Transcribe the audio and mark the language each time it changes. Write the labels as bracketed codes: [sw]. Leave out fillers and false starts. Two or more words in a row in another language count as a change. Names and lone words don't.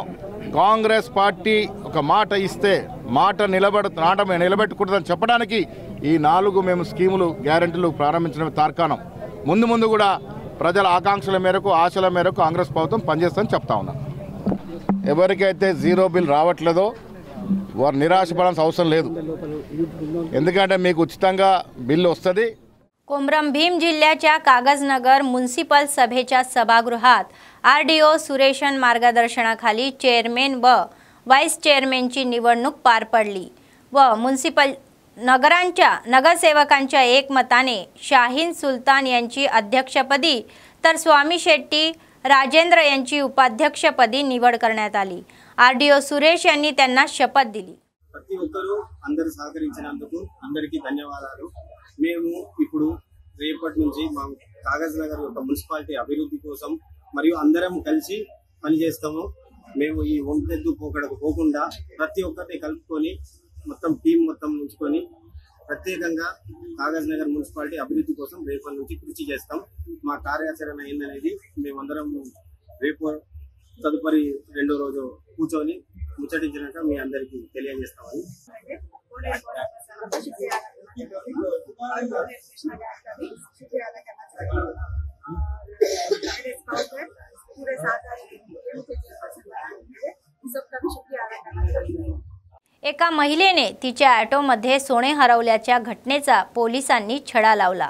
[te] కాంగ్రెస్ పార్టీ ఒక మాట ఇస్తే మాట నిలబెట్టుకుంటుందని చెప్పడానికి ఈ 4 మేము స్కీములు గ్యారెంటీలు ప్రారంభించడం తార్కాణం. ముందు కూడా ప్రజల ఆకాంక్షల మేరకు ఆశల మేరకు కాంగ్రెస్ ప్రభుత్వం పనిచేస్తుందని చెప్తా ఉన్నాం. ఎవరికైతే 0 బిల్ రావట్లేదో వారు నిరాశపడాల్సిన అవసరం లేదు, ఎందుకంటే మీకు ఉచితంగా बिल వస్తుంది. [mr] कोमरम भीम जिल्ह्याच्या कागजनगर म्युनिसिपल सभेच्या सभागृहात आरडीओ सुरेशन मार्गदर्शनाखाली चेअरमॅन व व्हाईस चेअरमॅनची निवडणूक पार पडली व म्युनिसिपल नगरसेवकांच्या एकमताने शाहीन सुलतान यांची अध्यक्षपदी तर स्वामी शेट्टी राजेंद्र यांची उपाध्यक्षपदी निवड करण्यात आली. आरडीओ सुरेश यांनी त्यांना शपथ दिली. [te] ప్రతి ఒక్కరూ అందరూ సహకరించినందుకు అందరికీ ధన్యవాదాలు. మేము ఇప్పుడు రేపటి నుంచి మా కాగజ్ నగర్ యొక్క మున్సిపాలిటీ అభివృద్ధి కోసం మరియు అందరం కలిసి పనిచేస్తాము. మేము ఈ ఒంటెద్దు పోకడకు పోకుండా ప్రతి ఒక్కరిని కలుపుకొని మొత్తం టీం మొత్తం ఉంచుకొని ప్రత్యేకంగా కాగజ్ నగర్ మున్సిపాలిటీ అభివృద్ధి కోసం రేపటి నుంచి కృషి చేస్తాం. మా కార్యాచరణ ఏందనేది మేమందరం రేపు తదుపరి 2వ రోజు కూర్చొని ముచ్చటించినాక మీ అందరికీ తెలియజేస్తామని. [mr] एका महिलेने तिच्या ऑटोमध्ये सोने हरवल्याच्या घटनेचा पोलिसांनी छडा लावला.